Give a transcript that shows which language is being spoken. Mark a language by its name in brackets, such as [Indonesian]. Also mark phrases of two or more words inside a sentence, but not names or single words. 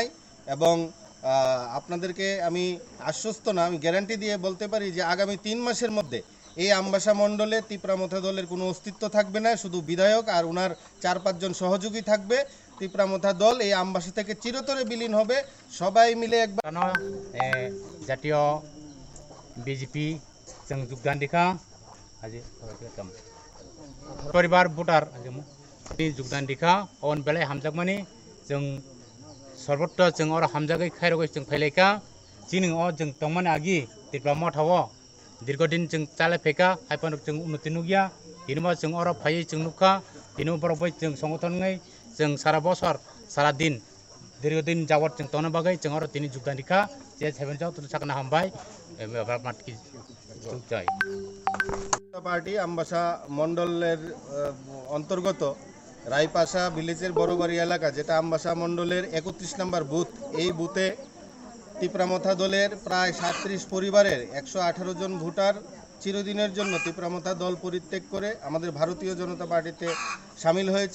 [Bangla] এবং আপনাদেরকে আমি আশ্বস্ত না, আমি গ্যারান্টি দিয়ে বলতে পারি যে আগামী ৩ মাসের মধ্যে এই আমবাসা মণ্ডলে তিপ্রামথা দলের কোনো অস্তিত্ব থাকবে না, শুধু বিধায়ক আর ওনার ৪-৫ জন সহযোগী থাকবে। তিপ্রামথা দল এই আমবাসা থেকে চিরতরে বিলীন হবে। সবাই মিলে একবার [Kok Borok] জাতীয় বিজেপি जों जुगदान दिखा আজি परिवार भोटार जुगदान दिखा अन बेलाय हामजागमानि जों सर्वत्र जों और हामजागै खायरगै जों फैलायका जिनिं अ जों तंमान आगि तिब्रा मथाव दीर्घदिन जों चाले फेका हाइपान जों उन्नति नुगिया दिनमा जों और फायै जों नुखा दिनु बरबै जों संगठनै जों सारा बसर सारा दिन दीर्घदिन जावत जों तनो बागै जों और तिनि जुगदान दिखा जे सेभेन जाव तुन साकना हामबाय माटकी जुगजाय [Bangla] পার্টি আমবাসা মন্ডলের অন্তর্গত রায়পাশা ভিলেজের বড়বাড়ি এলাকা যেটা আমবাসা মন্ডলের ৩১ নম্বর বুথ। এই বুথে তিপ্রামথা দলের প্রায় ৩৭ পরিবারের ১১৮ জন ভোটার চিরদিনের জন্য তিপ্রামথা দল পরিত্যাগ করে আমাদের ভারতীয় জনতা পার্টিতে সামিল হয়েছে।